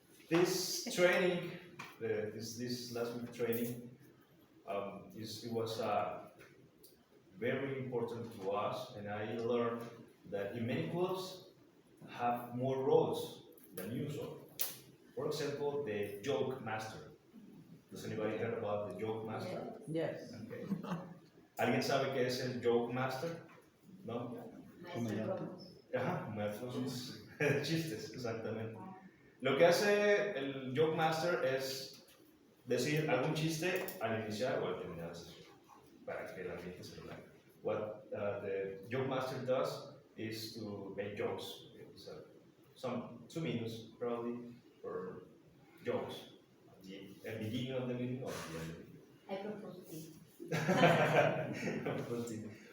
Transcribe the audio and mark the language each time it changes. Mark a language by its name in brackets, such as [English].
[English] This training, this last week training, it was very important to us, and I learned that in many clubs have more roles than usual. For example, the joke master. Does anybody heard about the joke master? Yes. Okay. [Spanish] ¿Alguien sabe qué es el joke master? ¿No? Ajá, maestros de chistes, exactamente. Lo que hace el joke master es decir algún chiste al iniciar o al terminar la sesión, para que el ambiente se relaje. [English] What the joke master does is to make jokes. So some 2 minutes probably for jokes. At the beginning of the meeting or the end of the meeting. I propose tea.